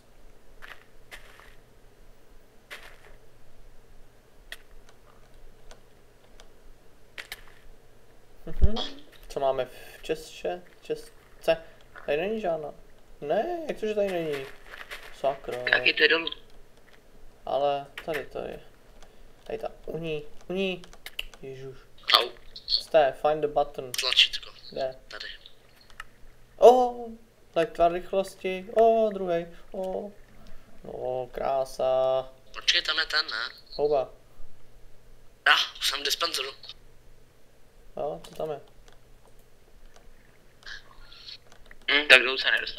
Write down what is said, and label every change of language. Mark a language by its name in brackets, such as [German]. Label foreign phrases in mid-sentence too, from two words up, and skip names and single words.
[Czech] Co máme v Česce? Tady není žádná. Ne, jak to, že tady není? Sakra. Tak je to dolů. Ale tady to je. Tady ta uní. Ježuš. Au, Jste, [English] find the button. [Czech] tlačítko. Kde? Tady. Lektvar rychlosti. Druhý. Krása. Počkej, tam je ten, ne? Houba. Už jsem v dispenzeru. Jo, co tam je? Tak dolů se nedostanu.